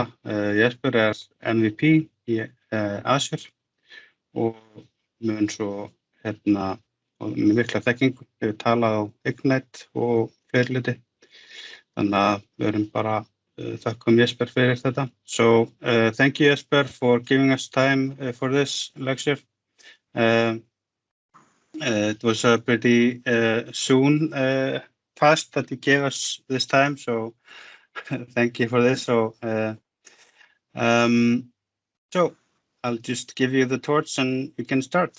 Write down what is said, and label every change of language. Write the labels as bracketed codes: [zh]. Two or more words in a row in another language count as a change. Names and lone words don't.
[is] Jesper er MVP í Azure og mun svo hérna með mikla þekkingu, hefur talað á Ignite og fleiri hluti. Þannig að við erum bara þakkum Jesper fyrir þetta. [en] So thank you Jesper for giving us time for this lecture. It was a pretty soon fast that you gave us this time, so thank you for this. So I'll just give you the torch and we can start.